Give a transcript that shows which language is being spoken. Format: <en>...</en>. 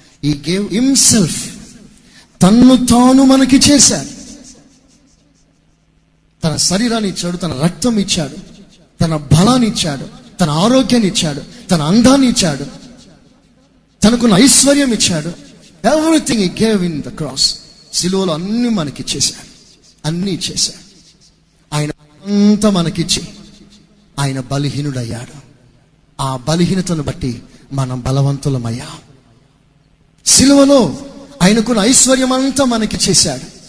<en>He gave himself.</en> <te>తన్ను తాను మనకి చేశాడు. తన శరీరాన్ని ఇచ్చాడు, తన రక్తం ఇచ్చాడు, తన బలాన్ని ఇచ్చాడు, తన ఆరోగ్యాన్ని ఇచ్చాడు, తన అందాన్ని ఇచ్చాడు, తనకున్న ఐశ్వర్యం ఇచ్చాడు.</te> <en>Everything he gave in the cross.</en> <te>సిలువలో అన్ని మనకి ఇచ్చేశాడు, అన్ని ఇచ్చేశాడు. ఆయన అంతా మనకిచ్చి ఆయన బలహీనుడయ్యాడు. ఆ బలహీనతను బట్టి మనం బలవంతులమయ్యాం. సిలువలో ఆయనకున్న ఐశ్వర్యం అంతా మనకి చేశాడు.</te>